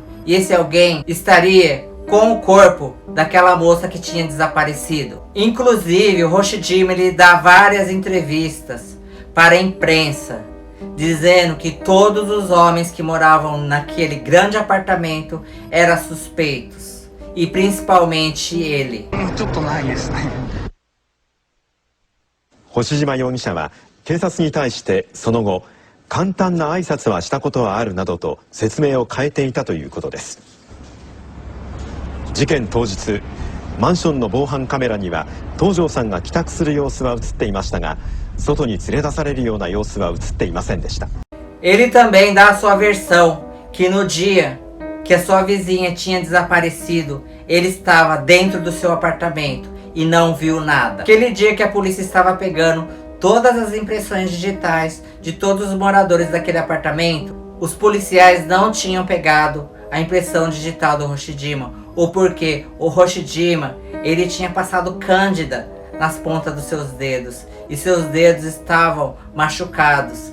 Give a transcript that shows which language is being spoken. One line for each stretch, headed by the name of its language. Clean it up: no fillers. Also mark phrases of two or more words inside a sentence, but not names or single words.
Portuguese: E esse alguém estaria com o corpo daquela moça que tinha desaparecido. Inclusive, o Hoshijima, ele dá várias entrevistas para a imprensa, dizendo que todos os homens que moravam naquele grande apartamento eram suspeitos. E principalmente ele.
Japanese: 星島容疑者は警察に対してその後簡単な挨拶はしたことはあるなどと説明を変えていたということです。事件当日マンションの防犯カメラには東條さんが帰宅する様子は映っていましたが、外に連れ出されるような様子は映っていませんでした。
Portuguese: Ele também dá a sua versão que no dia que a sua vizinha tinha desaparecido, ele estava dentro do seu apartamento e não viu nada. Aquele dia que a polícia estava pegando todas as impressões digitais de todos os moradores daquele apartamento, os policiais não tinham pegado a impressão digital do Hoshijima, ou porque o Hoshijima, ele tinha passado cândida nas pontas dos seus dedos e seus dedos estavam machucados.